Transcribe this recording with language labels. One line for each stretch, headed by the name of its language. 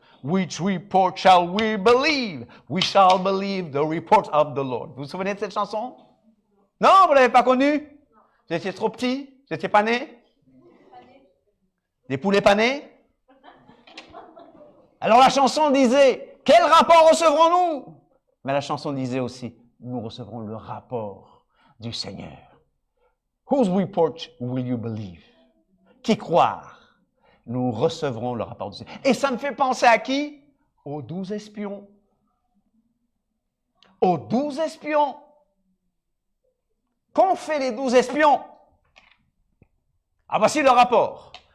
English: Which report shall we believe? We shall believe the report of the Lord.
French: Vous vous souvenez de cette chanson? Non, vous ne l'avez pas connue? Vous étiez trop petit? Vous n'étiez pas né? Des poulets panés? Alors la chanson disait, quel rapport recevrons-nous? Mais la chanson disait aussi, nous recevrons le rapport du Seigneur.
English: Whose report will you believe?
French: Qui croire? Nous recevrons le rapport du Seigneur. Et ça me fait penser à qui? Aux 12 espions. Aux 12 espions. Qu'ont fait les 12 espions? Ah, voici le rapport.